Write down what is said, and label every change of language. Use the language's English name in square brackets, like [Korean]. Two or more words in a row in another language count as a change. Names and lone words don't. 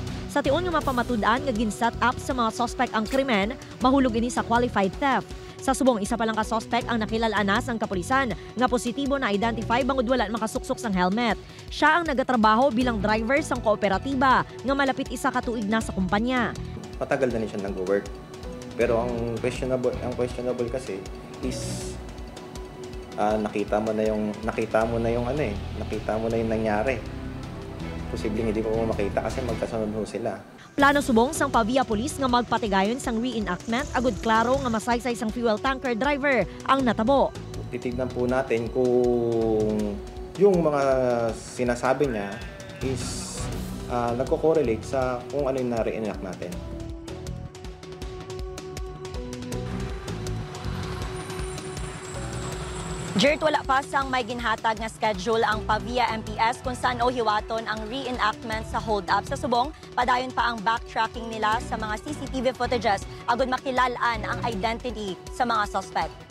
[Hiligaynon] Sa tion nga mapamatud-an nga gin-set up sa mga suspect ang krimen, mahulog ini sa [English] qualified theft. [Hiligaynon] Sa subong isa pa lang ka suspect ang nakilalanas ang kapulisan nga positibo na identify bangod wala makasuksok sang helmet. Siya ang nagatrabaho bilang driver sang kooperatiba nga malapit isa ka tuig na sa kumpanya. [Filipino] Matagal na siya nag-work. Pero ang questionable kasi is nakita mo na yung nangyari. Posibleng hindi ko makita kasi magkasunod ho sila. [Hiligaynon] Plano subong sang Pavia Police nga magpatigayon sang reenactment agud klaro nga masaysay sang [English] fuel tanker driver [Hiligaynon] ang natabo. [Filipino] Titignan po natin kung yung mga sinasabi niya is nagko-correlate sa kung ano yung na-reenact natin. [Hiligaynon] Jirt, wala pa sang may ginhatag nga schedule ang Pavia MPS kung saan hiwaton ang reenactment sa hold-up. Sa subong, padayon pa ang backtracking nila sa mga [English] CCTV footages [Hiligaynon] agud makilalaan ang identity sa mga suspect.